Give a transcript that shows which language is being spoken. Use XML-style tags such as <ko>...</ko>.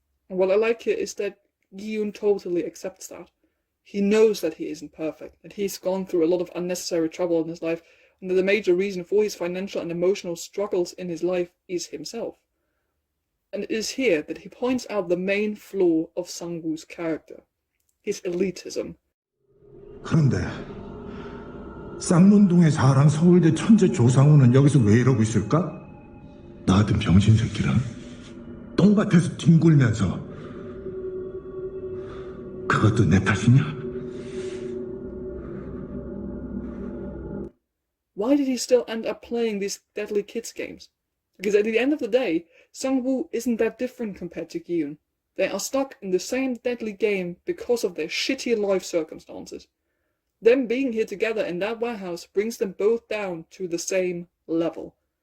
<en>And what I like here is that Gi-hun totally accepts that. He knows that he isn't perfect, that he's gone through a lot of unnecessary trouble in his life, and that the major reason for his financial and emotional struggles in his life is himself. And it is here that he points out the main flaw of Sang-woo's character, his elitism.</en> <ko>그런데 쌍문동의 자랑 서울대 천재 조상우는 여기서 왜 이러고 있을까? 나 같은 병신 새끼랑 똥밭에서 뒹굴면서 그것도 내 탓이냐?</ko> <en>Why did he still end up playing these deadly kids games? Because at the end of the day, Sang-woo isn't that different compared to Gi-hun. They are stuck in the same deadly game because of their shitty life circumstances. Them being here together in that warehouse brings them both down to the same level.</en>